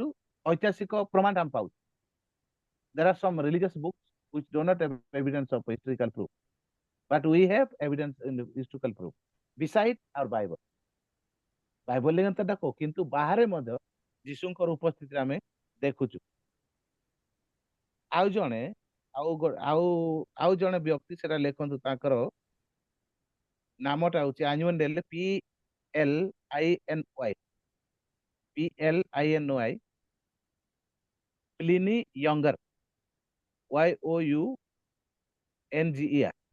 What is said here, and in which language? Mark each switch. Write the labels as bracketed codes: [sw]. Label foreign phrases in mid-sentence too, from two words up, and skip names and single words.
[or] ଐତିହାସିକ ପ୍ରମାଣ ଆମେ ପାଉଛୁ। [en] There are some religious books which do not have evidence of historical proof, but we have evidence in the historical proof beside our Bible। [or] ବାଇବଲ ରେ ଦେଖ, କିନ୍ତୁ ବାହାରେ ମଧ୍ୟ ଯୀଶୁଙ୍କର ଉପସ୍ଥିତିରେ ଆମେ ଦେଖୁଛୁ। ଆଉ ଜଣେ ଆଉ ଜଣେ ବ୍ୟକ୍ତି ସେଟା ଲେଖନ୍ତୁ, ତାଙ୍କର ନାମଟା ହଉଛି ଆଞ୍ଜୁମାନ PLINY ପ୍ଲିନି ୟଙ୍ଗର, YOUNGER।